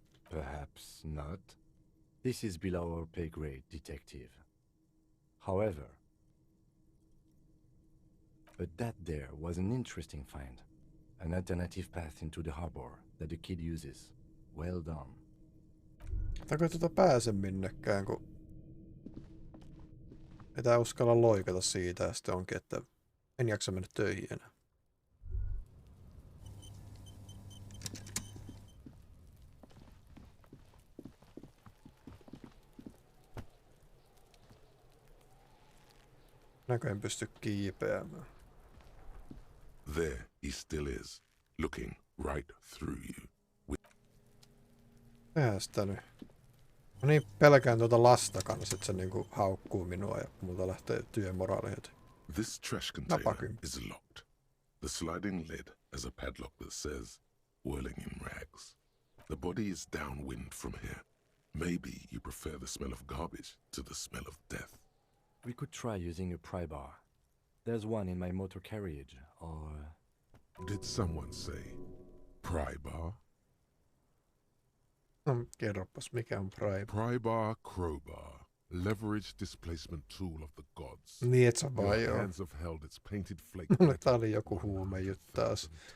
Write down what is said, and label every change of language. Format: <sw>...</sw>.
<en>Perhaps not. This is below our pay grade, detective. However, but that there was an interesting find. An alternative path into the harbor that the kid uses. Well done.</en> <fi>Eikö pääse minnekään, kun ei tää uskalla loikata siitä ja sitten onkin, että en jaksa mennä töihin enää. Näköjään pysty kiipeämään.</fi> <en>There he still is, looking right through you.</en> <fi>Tehdään nyt. Mä niin pelkään tuota lasta kanssa, että se niinku haukkuu minua ja multa lähtee työmoraali heti.</fi> <en>This trash container is locked. The sliding lid has a padlock that says, whirling in rags. The body is downwind from here. Maybe you prefer the smell of garbage to the smell of death. We could try using a pry bar. There's one in my motor carriage, or... Did someone say pry bar?</en> <fi>Kerropas, mikä on pry bar?</fi> <en>Pry bar, crowbar. Leverage displacement tool of the gods.</en> <fi>Niin, et sä vaan joo.</fi> <en>Hands have held its painted flake.</en> <fi>Tää oli joku huume juttu taas.</fi>